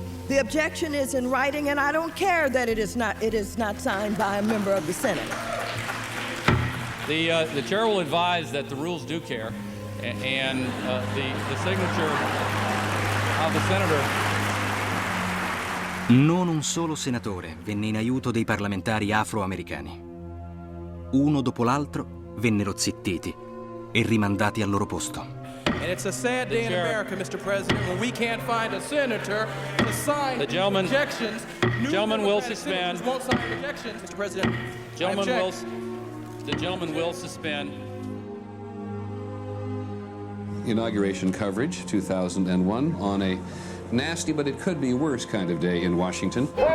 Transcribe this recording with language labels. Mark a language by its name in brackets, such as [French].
[English] The objection is in writing, and I don't care that it is not signed by a member of the Senate. The chair will advise that the rules do care, and the signature of the senator. [Italian] Non un solo senatore venne in aiuto dei parlamentari afroamericani. Uno dopo l'altro vennero zittiti e rimandati al loro posto. [English] And it's a sad day in America, Mr. President, when we can't find a senator to sign The gentleman will suspend. Won't sign rejections, Mr. President. The gentleman will suspend. Inauguration coverage, 2001, on a nasty but it could be worse kind of day in Washington.